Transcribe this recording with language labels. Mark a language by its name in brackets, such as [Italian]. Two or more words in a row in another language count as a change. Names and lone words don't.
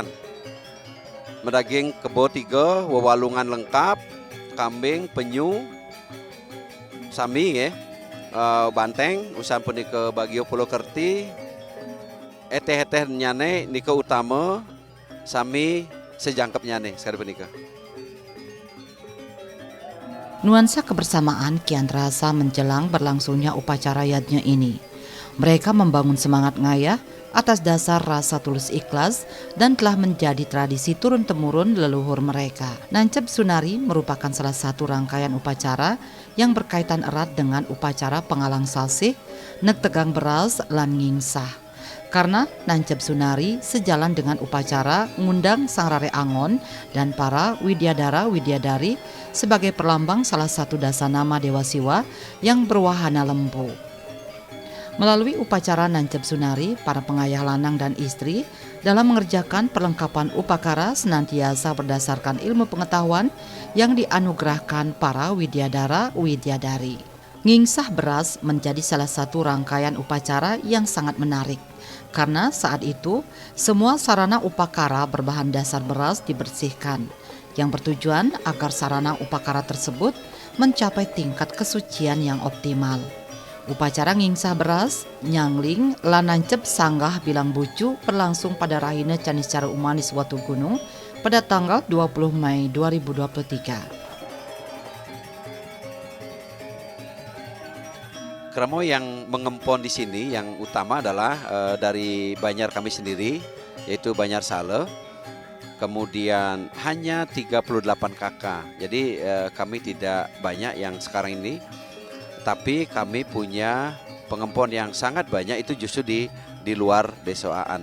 [Balinese] Medaging kebo 3, wewalungan lengkap, kambing, penyu, sami ya, banteng, usan punika bagio pulau kerti, eteh-eteh nyane nika utama, sami sejangkepnya nih sekali punika. [Indonesian] Nuansa kebersamaan kian terasa menjelang berlangsungnya upacara yatnya ini. Mereka membangun semangat ngayah atas dasar rasa tulus ikhlas dan telah menjadi tradisi turun-temurun leluhur mereka. Nancep Sunari merupakan salah satu rangkaian upacara yang berkaitan erat dengan upacara pengalang salsih, nek tegang beras, lan ngingsah. Karena Nancep Sunari sejalan dengan upacara ngundang Sang Rare Angon dan para widyadara-widyadari sebagai perlambang salah satu dasanama Dewa Siwa yang berwahana lembu. Melalui upacara Nancep Sunari, para pengayah lanang dan istri dalam mengerjakan perlengkapan upakara senantiasa berdasarkan ilmu pengetahuan yang dianugerahkan para widyadara-widyadari. Ngingsah beras menjadi salah satu rangkaian upacara yang sangat menarik. Karena saat itu semua sarana upakara berbahan dasar beras dibersihkan, yang bertujuan agar sarana upakara tersebut mencapai tingkat kesucian yang optimal. Upacara ngingsah beras, nyangling, lanancep sanggah bilang bucu berlangsung pada Rahina Canicara Umanis Watu Gunung pada tanggal 20 Mei 2023. Kramo yang mengempon di sini yang utama adalah dari Banjar kami sendiri, yaitu Banjar Sale. Kemudian hanya 38 kakak. Jadi kami tidak banyak yang sekarang ini, tapi kami punya pengempon yang sangat banyak itu justru di luar desaan.